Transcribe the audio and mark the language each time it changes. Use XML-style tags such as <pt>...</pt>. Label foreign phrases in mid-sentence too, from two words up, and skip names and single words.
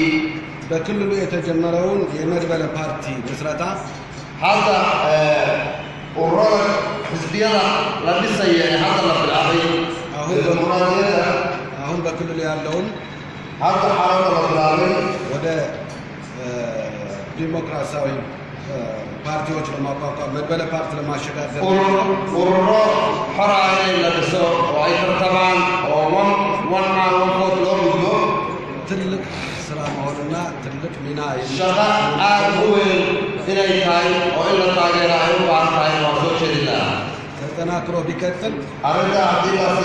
<am>በክልሉ የተጀመረውን የመድበለ ፓርቲ ምስረታ</am> <so>hadda ururada xisbiyada la dhisaya ee hadda la bilaabay dimuqraadiyadda</so> <am>አሁን በክልሉ ያለውን</am> <so>hadda xaaladda la bilaabay</so> <am>ወደ ዲሞክራሲያዊ ፓርቲዎች ለማቋቋም መድበለ ፓርቲ ለማሸጋገር</am> <so>ururo xor ah in la dhiso oo ay tartamaan oo</so> <en>one man one vote</en> <so>loo gudbo</so> <am>ትልቅ ስራ መሆንና ትልቅ ሚና</am> <so>shaqo aad u weyn inay tahay oo in la taageero ay u baahan tahay waan soo jeedin lahaa</so> <am>ተጠናክሮ ቢቀጥል</am> <so>arrinta haddii la</so>